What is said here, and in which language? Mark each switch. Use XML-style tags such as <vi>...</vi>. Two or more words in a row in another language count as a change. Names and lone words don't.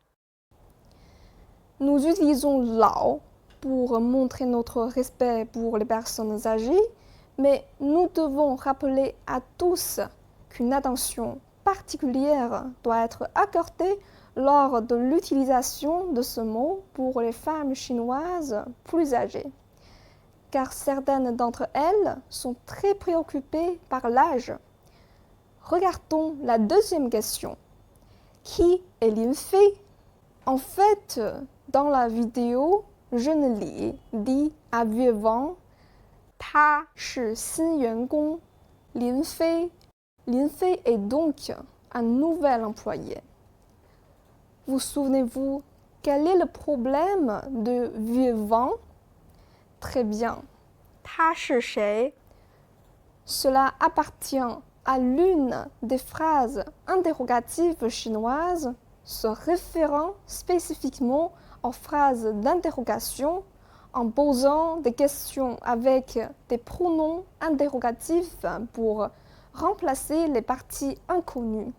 <fr>Nous utilisons Lao pour montrer notre respect pour les personnes âgées, mais nous devons rappeler à tous qu'une attention particulière doit être accordée lors de l'utilisation de ce mot pour les femmes chinoises plus âgées, car certaines d'entre elles sont très préoccupées par l'âge. Regardons la deuxième question. Qui est Lin Fei? En fait, dans la vidéo, Jeune Li dit à Vieux Vang,</fr> <zh>他是新员工</zh> <fr>Lin Fei. Lin Fei est donc un nouvel employé. Vous souvenez-vous, quel est le problème de Vieux Vang? Très bien.</fr> <zh>他是谁?</zh> <fr>Cela appartient à l'une des phrases interrogatives chinoises se référant spécifiquement aux phrases d'interrogation en posant des questions avec des pronoms interrogatifs pour remplacer les parties inconnues.</fr>